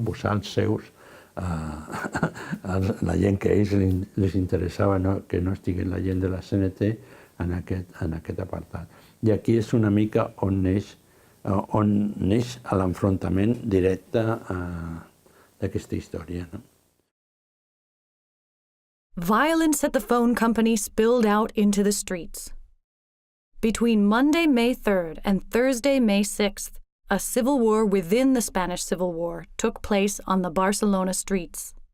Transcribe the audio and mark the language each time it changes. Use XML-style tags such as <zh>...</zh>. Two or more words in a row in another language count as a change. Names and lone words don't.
<ca>Posar els seus, la gent que a ells les interessava que no estigués la gent de la CNT en aquest apartat. I aquí és una mica on neix l'enfrontament directe d'aquesta història.</ca> <en>Violence at the phone company spilled out into the streets. Between Monday, May 3rd and Thursday, May 6th, a civil war within the Spanish Civil War took place on the Barcelona streets.</en>